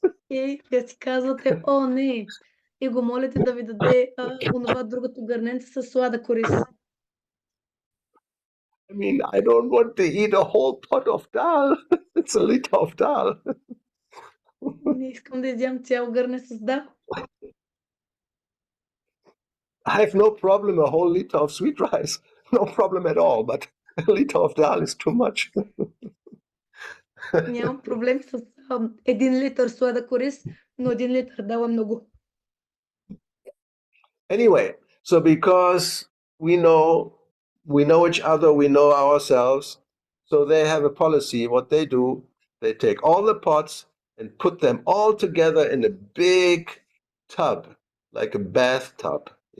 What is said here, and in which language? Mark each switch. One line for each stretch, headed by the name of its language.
Bulgarian: И вие си казвате, о не, и го молите да ви даде онова другото гърненце с слада кориз.
English: I mean, I don't want to eat a whole pot of dal. It's a liter of dal.
Bulgarian: Не искам да изям цяло гърне с дал.
English: I have no problem a whole liter of sweet rice. No problem at all, but a liter of dal is too much.
Bulgarian: Нямам проблем с 1 литър слада кориз, но 1 литър дал е много.
English: Anyway, so because we know each other, we know ourselves, so they have a policy. What they do, they take all the pots and put them all together in a big tub, like a bathtub,